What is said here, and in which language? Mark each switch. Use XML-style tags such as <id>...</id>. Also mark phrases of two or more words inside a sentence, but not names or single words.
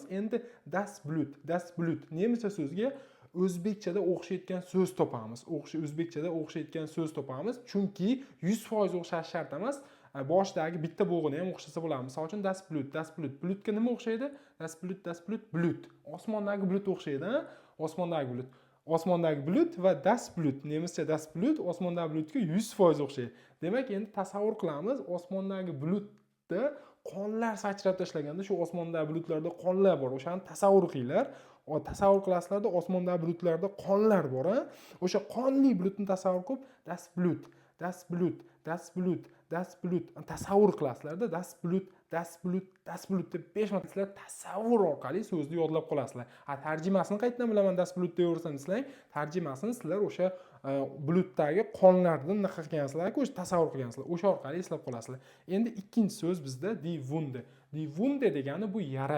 <uz>Endi</uz> <de>das Blut</de> <uz>nemischa so'zga o'zbekchada o'xshayotgan so'z topamiz. O'zbekchada o'xshayotgan so'z topamiz, chunki 100% o'xshash shart emas. Boshidagi bitta bo'g'ini ham o'xshasa bo'ladi. Misol uchun</uz> <de>das Blut.</de> <uz>Blutga nima o'xshaydi?</uz> <de>Das Blut.</de> <uz>Osmondagi bulut o'xshaydi, osmondagi bulut. Osmondagi bulut va</uz> <de>das Blut,</de> <uz>nemischa</uz> <de>das Blut</de> <uz>osmondagi bulutga 100% o'xshaydi. Demak, endi tasavvur qilamiz, osmondagi bulutda qonlar sachrab tashlaganda shu osmondagi bulutlarda qonlar bor. O'shani tasavvur qilinglar. Tasavvur qilasizlarda osmondagi bulutlarda qonlar bor, ha? O'sha qonli bulutni tasavvur qilib,</uz> <de>das Blut</de> <uz>tasavvur qilasizlarda,</uz> <de>das Blut</de> <uz>deb 5 marta sizlar tasavvur orqali so'zni yodlab qolasizlar. Tarjimasini qayerdan bilaman</uz> <de>das Blut</de> <uz>deyaversangiz, tarjimasini sizlar o'sha bulutdagi qonlardan nima qilgansizlar, o'sha tasavvur qilgansizlar. O'sha orqali eslab qolasizlar. Endi ikkinchi so'z bizda</uz> <de>die Wunde. Die Wunde</de> <uz>degani bu yara.</uz>